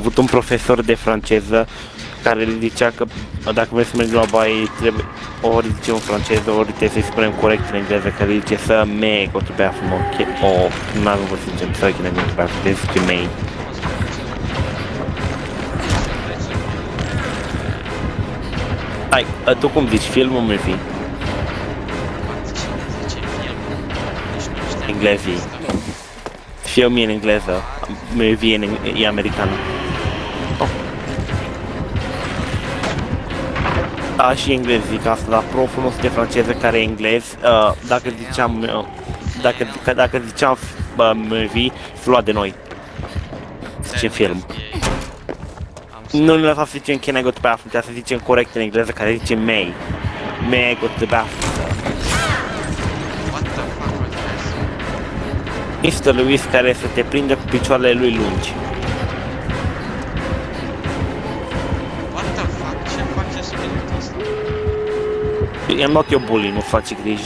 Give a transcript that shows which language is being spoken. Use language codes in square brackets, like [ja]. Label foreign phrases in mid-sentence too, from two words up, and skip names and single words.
[ro] avut un profesor de franceză care le zicea că dacă vrei să mergi la baie, trebuie ori zice în franceză, ori trebuie să-i spunem corect în engleză, care zice să [en] may go to bathroom, [ro] ok? Nu avem vă să zicem să [en] go to bathroom, [ro] trebuie să zice may. Hai, tu cum zici, film o movie? Englezii. Film e în engleză, movie e americană. Da, și englezii zic asta, dar proful nostru de franceză care e englez, dacă ziceam movie, se lua de noi. Zicem film. Nu ne lăsa să zicem [en] can I go to bathroom, [ro] trebuie să zicem corect în engleză care zice may. [en] May I go to the bathroom. Mr. [ro] Lewis care să te prindă cu picioarele lui lungi. I-am luat eu bully, nu faci griji.